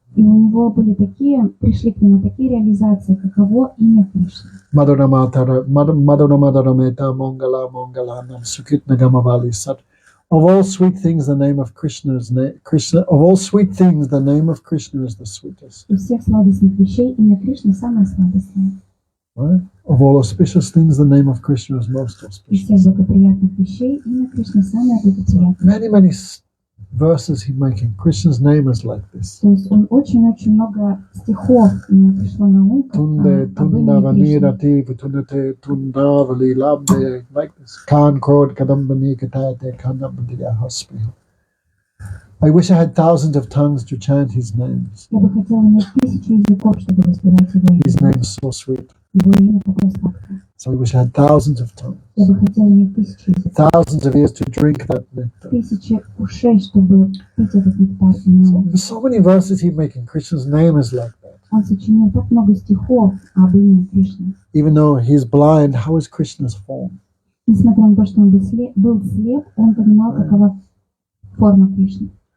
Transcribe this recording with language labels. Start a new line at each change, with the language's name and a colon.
Russian: и у него были пришли к нему такие реализации, каково имя Кришны.
Sanskrit: Madhura Meta Mongala Mongalanam Sukitna Gamavali Sat.
English: Of all sweet things, the name of Krishna is Krishna. Of all sweet things, the name of Krishna is the sweetest.
Russian: Из всех сладостных вещей имя Кришны самое сладостное.
English: Right? Of all auspicious things, the name of Krishna is most
Russian: Из всех
English: auspicious.
Russian: благоприятных вещей имя Кришны самое благоприятное.
English: Many verses he making. Krishna's name is like this.
Russian: То есть он очень-очень много стихов ему пришло на ум как,
Sanskrit: Tunde
Russian: об имени Кришны.
Sanskrit: Tundavanirati Vitunate Tundavali Labde,
English: like this.
Sanskrit: Khan Krod Kadambani Katate Kanabadiya Haspriya.
English: I wish I had thousands of tongues to chant his names.
Russian: Я бы хотела иметь 1000 языков, чтобы воспевать его
English: His
Russian: имя.
English: name is so sweet.
Russian: Его имя такое сладкое.
English: So I wish I had thousands of tongues,
Russian: Я бы хотела иметь 1000 языков,
English: thousands of ears to drink that nectar.
Russian: 1000 ушей, чтобы пить этот нектар и мед.
English: So many verses he making. Krishna's name is like that.
Russian: Он сочинил так много стихов об имени Кришны.
English: Even though he's blind, how is Krishna's form?
Russian: Несмотря на то, что он был слеп, он понимал, какова форма Кришны.